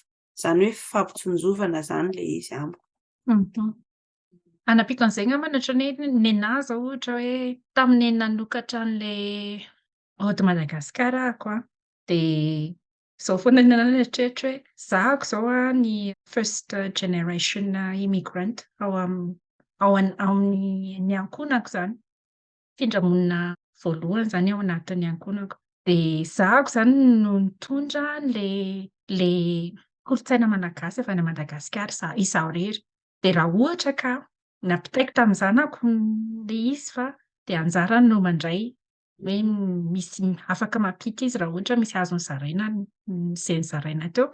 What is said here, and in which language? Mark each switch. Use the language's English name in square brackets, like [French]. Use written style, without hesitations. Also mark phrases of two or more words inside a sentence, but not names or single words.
[Malagasy] Izany hoe fampitsonjovana zany le izy amiko. Anapiko an'izay angambany ohatran'ny hoe ny anahy zao ohatra hoe tamin'ny nanokatra an'ilay Ode Madagasikara ahako dia izao foana ny anahy eritreretra hoe zahako izao ny [English] first generation immigrant [Malagasy] ao amin'ny ankonako zany. Findramonina voalohany zany ao anatin'ny ankonako. Dia zahako zany no nitondra le kolontsaina malagasy avy any Madagasikara izaho irery. Dia raha ohatra ka nampitaiko tamin'ny zanako le izy fa dia anjarany no mandray hoe misy afaka mampita izy raha ohatra misy azony zaraina izay nizaraina teo.